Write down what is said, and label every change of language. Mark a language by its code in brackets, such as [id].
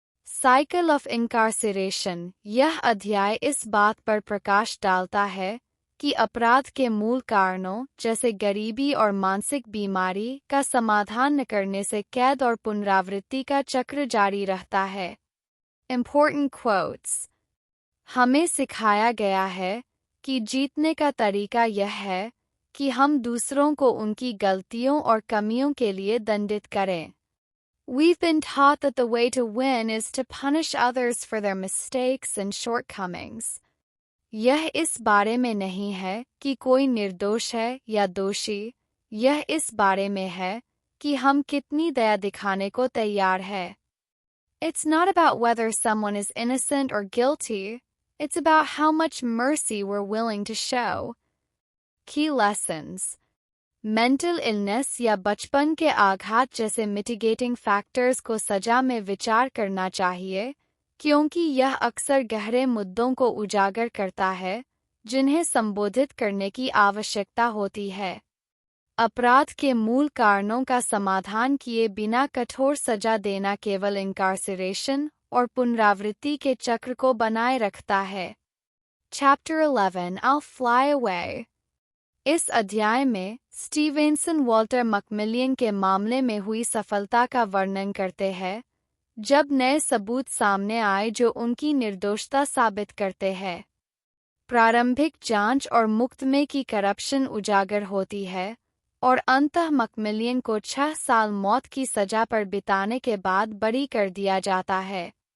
[en] Cycle of incarceration. [hi] यह अध्याय इस बात पर प्रकाश डालता है कि अपराध के मूल कारणों जैसे गरीबी और मानसिक बीमारी का समाधान न करने से कैद और पुनरावृत्ति का चक्र जारी रहता है। [en] Important quotes। [hi] हमें सिखाया गया है कि जीतने का तरीका यह है कि हम दूसरों को उनकी गलतियों और कमियों के लिए दंडित करें। [en] We've been taught that the way to win is to punish others for their mistakes and shortcomings. [hi] यह इस बारे में नहीं है कि कोई निर्दोष है या दोषी, यह इस बारे में है कि हम कितनी दया दिखाने को तैयार हैं। [en] It's not about whether someone is innocent or guilty, it's about how much mercy we're willing to show. Key lessons। [hi] Mental illness या बचपन के आघात जैसे मिटिगेटिंग फैक्टर्स को सजा में विचार करना चाहिए क्योंकि यह अक्सर गहरे मुद्दों को उजागर करता है जिन्हें संबोधित करने की आवश्यकता होती है। अपराध के मूल कारणों का समाधान किए बिना कठोर सजा देना केवल इनकार्सिरेशन और पुनरावृत्ति के चक्र को बनाए रखता है। [en] Chapter 11 I'll Fly Away। [hi] इस अध्याय में स्टीवेंसन वॉल्टर मैकमिलियन के मामले में हुई सफलता का वर्णन करते हैं जब नए सबूत सामने आए जो उनकी निर्दोषता साबित करते हैं। प्रारंभिक जांच और मुकदमे की करप्शन उजागर होती है और अंततः मैकमिलियन को 6 साल मौत की सजा पर बिताने के बाद बरी कर दिया जाता है।